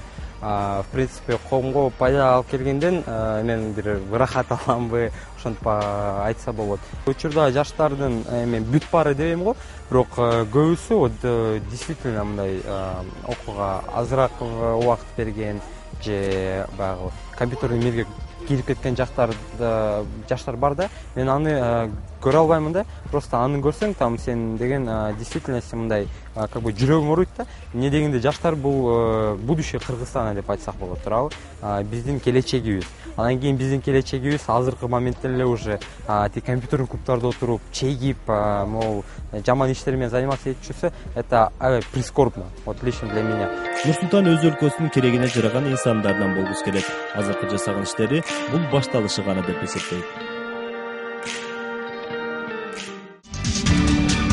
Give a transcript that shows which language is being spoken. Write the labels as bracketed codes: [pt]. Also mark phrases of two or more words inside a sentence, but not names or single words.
[ru] В принципе, [ky] коомго пайда алып келгенден мен бир ырахат аламбы, ошентип айтса болот. Учурда жаштардын эми бүт баары дебейм го, бирок көбүсү действительно мындай окууга азыраак убакыт берген же баягы компьютердик мирге кирип кеткен жаштар бар да. Мен аны көрө албаймын да. Просто аны көрсөң, там сен деген действительно мындай [ru] как бы [ky] жүрөгүң ооруйт да. Не дегенде жаштар бул [ru] будущее Кыргызстана [ky] деп айтсак болот, туурабы? Биздин келечегибиз. Анан кийин биздин келечегибиз азыркы моментте эле уже тик компьютердик клубтарда отуруп, чейгип, могу жаман иштер менен заниматься этип жүрсө, [ru] это прискорбно, вот лично для меня. [ky] Нур-Султан өз өлкөсүнүн керегине жараган инсандардан болгусу келет. Азыркы жасаган иштери бул башталышы гана деп эсептейт.